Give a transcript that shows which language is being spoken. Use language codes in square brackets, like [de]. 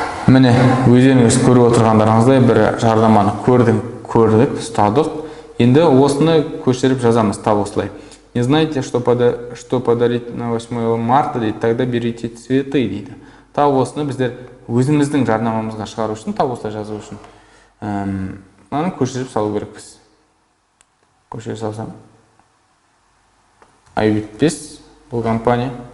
[kk] Міне, өздеріңіз көріп отырғандарыңыздай бір жарнаманы көрдік, ұстадық. Енді осыны көшіріп жазамыз, тап осылай. [ru] Не знаете, что подарить на 8 марта, дейді, тогда берите цветы, дейді. [kk] Тап осыны біздер өзіміздің жарнамамызға шығару үшін, тап осылай жазу үшін. Мынаны көшіріп салу керекпіз. Көшіріп салсам. Ай-5 бұл компания.